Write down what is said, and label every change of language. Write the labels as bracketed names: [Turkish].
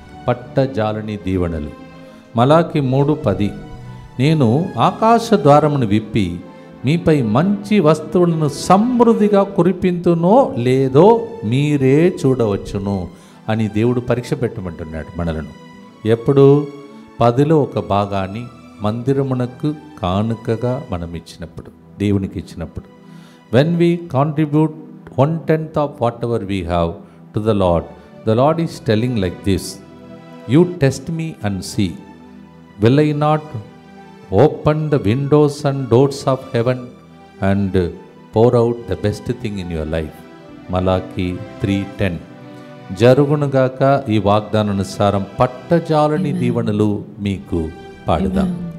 [Telugu] పట్టజాలని దీవెనలు. మలాకి 3:10, నేను ఆకాశ ద్వారమును విప్పి మీపై మంచి వస్తువులను సమృద్ధిగా కురిపింతునో లేదో మీరే చూడవచ్చును అని దేవుడు పరీక్ష పెట్టమంటున్నాడు మనలను. ఎప్పుడు 10లో ఒక భాగాన్ని మందిరమునకు కానుకగా మనం ఇచ్చినప్పుడు, దేవునికి ఇచ్చినప్పుడు. [English] When we contribute 1/10 of whatever we have to the Lord is telling like this, you test me and see, will I not open the windows and doors of heaven and pour out the best thing in your life. [Telugu] మలాకి 3:10. జరుగునుగాక ఈ వాగ్దానానుసారం పట్టజాలని దీవెనలు మీకు పాడుదాం.